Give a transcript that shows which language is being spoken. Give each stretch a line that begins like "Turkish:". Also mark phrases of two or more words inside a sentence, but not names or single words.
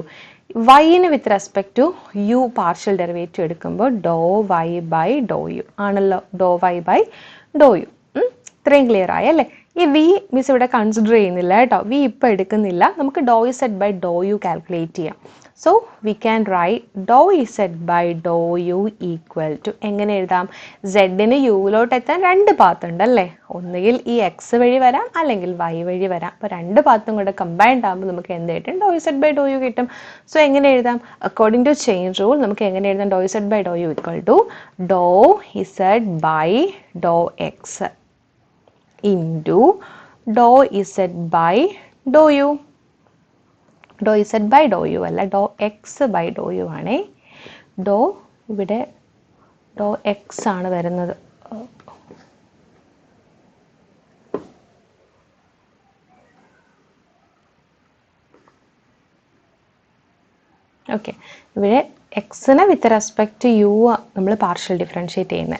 English: വൈന് with respect to u partial derivative എടുക്കുമ്പോൾ dou y by dou u ആണല്ലോ. dou y by dou u.
Malayalam: ഇത്രയും ക്ലിയർ ആയല്ലേ. ഈ വി മിസ് ഇവിടെ കൺസിഡർ ചെയ്യുന്നില്ല കേട്ടോ. വി ഇപ്പോൾ എടുക്കുന്നില്ല.
English: നമുക്ക് ഡോ ഈ z by dou u calculate ചെയ്യാം. So we can write dou z by dou u equal to
Malayalam: എങ്ങനെ എഴുതാം? സെഡിന് യുവിലോട്ട് എത്താൻ രണ്ട് പാത്ത് ഉണ്ടല്ലേ. ഒന്നുകിൽ ഈ എക്സ് വഴി വരാം അല്ലെങ്കിൽ വൈ വഴി വരാം. അപ്പോൾ രണ്ട് പാത്തും കൂടെ കമ്പൈൻഡ് ആകുമ്പോൾ നമുക്ക് എന്ത് കിട്ടും?
English: dou z by dou u കിട്ടും. സോ
Malayalam: എങ്ങനെ എഴുതാം?
English: according to chain rule
Malayalam: നമുക്ക് എങ്ങനെ എഴുതാം?
English: dou z by dou u equal to dou z by dou x into dou z by dou u. dou z by dou u അല്ല, dou x by dou u ആണേ.
Malayalam: ഡോ ഇവിടെ
English: dou x
Malayalam: ആണ് വരുന്നത്. ഓക്കെ, ഇവിടെ എക്സിനെ
English: with respect to u
Malayalam: നമ്മൾ
English: partial differentiate
Malayalam: ചെയ്യുന്നത്.